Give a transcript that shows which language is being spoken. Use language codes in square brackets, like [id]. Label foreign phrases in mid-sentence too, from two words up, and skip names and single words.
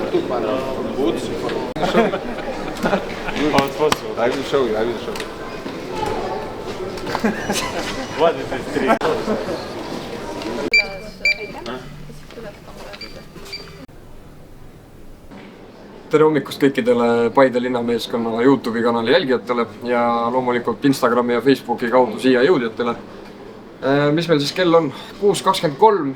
[en] I will show you. What is this tree? [et] Tere hommikust kõikidele Paide linnameeskonna YouTube'i kanali jälgijatele ja loomulikult Instagrami ja Facebooki kaudu siia jõudjatele. Mis meil siis kell on? 6.23.